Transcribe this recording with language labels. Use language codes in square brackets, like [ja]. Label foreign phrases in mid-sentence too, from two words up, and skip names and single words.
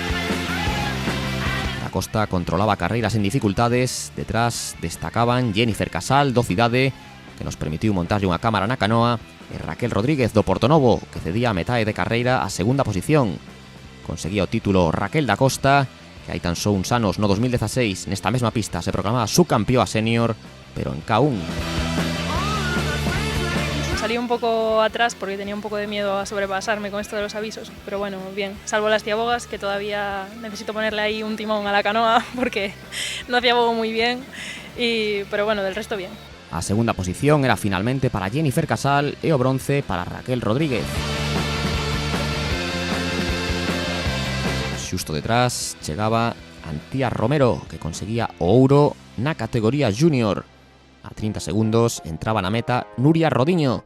[gl] Da Costa controlaba carreiras en dificultades, detrás destacaban Jennifer Casal do Cidade, que nos permitiu montarlle unha cámara na canoa, e Raquel Rodríguez do Portonovo, que cedía a metade de carreira a segunda posición. Conseguía o título Raquel da Costa, que hai tan só uns anos, no 2016, nesta mesma pista se proclamaba subcampeoa senior, pero en K1. [es] Salí un poco atrás porque tenía un poco de miedo a sobrepasarme con esto de los avisos, pero bueno, bien, salvo las ciabogas, que todavía necesito ponerle ahí un timón a la canoa porque no ciabogo muy bien, pero bueno, del resto bien. [gl] A segunda posición era finalmente para Jennifer Casal e o bronce para Raquel Rodríguez. Xusto detrás chegaba Antía Romero, que conseguía o ouro na categoría junior. A 30 segundos entraba na meta Nuria Rodiño.